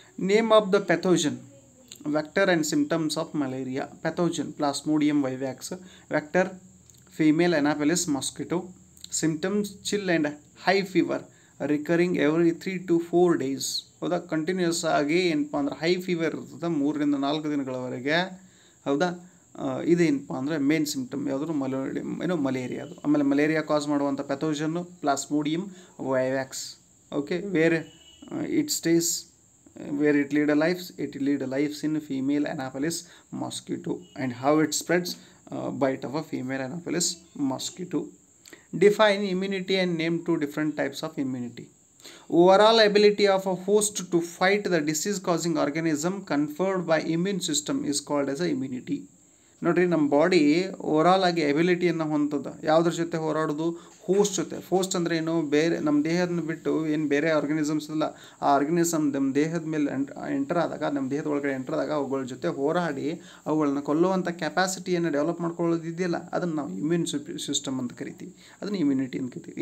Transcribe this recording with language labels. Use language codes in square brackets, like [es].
[en] Name of the pathogen, vector and symptoms of malaria. Pathogen: Plasmodium vivax. Vector: female Anopheles mosquito. Symptoms: chill and high fever recurring every 3 to 4 days. [kn] ಹೌದಾ, continuous ಆಗಿ ಏನಪ್ಪ ಅಂದ್ರೆ high fever ಇರ್ತದೆ 3 ರಿಂದ 4 ದಿನಗಳವರೆಗೆ. ಹೌದಾ, ಇದೇನಪ್ಪ ಅಂದರೆ ಮೇನ್ ಸಿಂಪ್ಟಮ್ ಯಾವುದು? ಮಲೇರಿಯಾದು. ಆಮೇಲೆ ಮಲೇರಿಯಾ ಕಾಸ್ ಮಾಡುವಂಥ ಪ್ಯಾಥೋಜನ್ನು plasmodium vivax. [en] Okay, where it stays, where it lead a lifes in female Anopheles mosquito. And how it spreads? Bite of a female Anopheles mosquito. Define immunity and name 2 different types of immunity. Overall ability of a host to fight the disease causing organism conferred by immune system is called as a immunity. [kn] ನೋಡಿರಿ, ನಮ್ಮ body overall ಆಗಿ ಎಬಿಲಿಟಿಯನ್ನು ಹೊಂದದ ಯಾವುದ್ರ ಜೊತೆ ಹೋರಾಡೋದು? Host ಜೊತೆ. Host ಅಂದರೆ ಏನು? ಬೇರೆ ನಮ್ಮ ದೇಹದ ಬಿಟ್ಟು ಏನು ಬೇರೆ ಆರ್ಗನಿಸಮ್ಸ್ ಇಲ್ಲ, ಆ ಆರ್ಗನಿಸಮ್ ನಮ್ಮ ದೇಹದ ಮೇಲೆ ಎಂಟರ್ ಆದಾಗ, ನಮ್ಮ ದೇಹದ ಒಳಗಡೆ ಎಂಟರ್ ಆದಾಗ ಅವುಗಳ ಜೊತೆ ಹೋರಾಡಿ ಅವುಗಳನ್ನ ಕೊಲ್ಲುವಂಥ ಕೆಪಾಸಿಟಿಯನ್ನು ಡೆವಲಪ್ ಮಾಡ್ಕೊಳ್ಳೋದಿದೆಯಲ್ಲ, ಅದನ್ನು ನಾವು ಇಮ್ಯೂನ್ ಸಿಸ್ಟಮ್ ಅಂತ ಕರಿತೀವಿ. ಅದನ್ನು ಇಮ್ಯುನಿಟಿ ಅಂತ ಕರಿತೀವಿ.